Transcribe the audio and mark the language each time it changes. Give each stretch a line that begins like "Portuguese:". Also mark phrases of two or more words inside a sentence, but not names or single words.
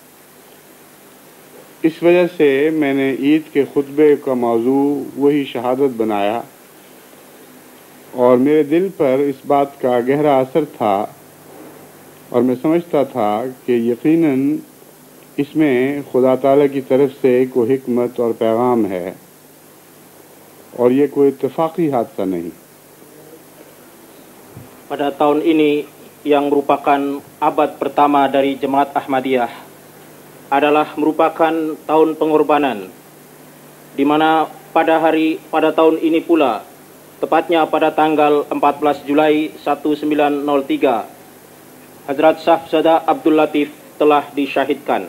Urdu: اس وجہ سے میں نے عید کے خطبے کا موضوع وہی شہادت بنایا، اور میرے دل پر اس بات کا گہرا اثر تھا، اور میں سمجھتا تھا کہ یقیناً اس میں خدا تعالیٰ کی طرف سے کوئی حکمت اور پیغام ہے، اور یہ کوئی اتفاقی حادثہ نہیں.
Indonesian: Pada tahun ini yang merupakan abad pertama dari Jemaat Ahmadiyah adalah merupakan tahun pengorbanan, di mana pada tahun ini pula, tepatnya pada tanggal 14 Julai 1903, Hazrat Syahzada Abdul Latif telah disyahidkan.